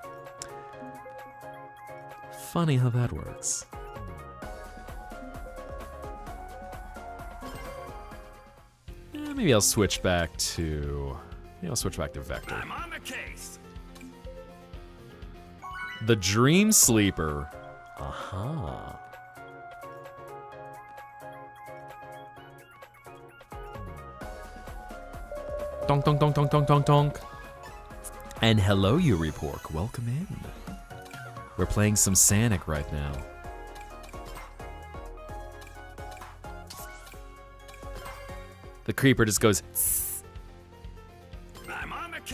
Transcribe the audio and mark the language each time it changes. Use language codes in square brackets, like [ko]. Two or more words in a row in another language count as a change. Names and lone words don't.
[en] Funny how that works. Maybe I'll switch back to... Maybe I'll switch back to Vector. I'm on the case. The Dream Sleeper. Aha. Donk, donk, donk, donk, donk, donk, donk. And hello, Yuri Pork. Welcome in. We're playing some Sonic right now. The creeper just goes... I'm on the case.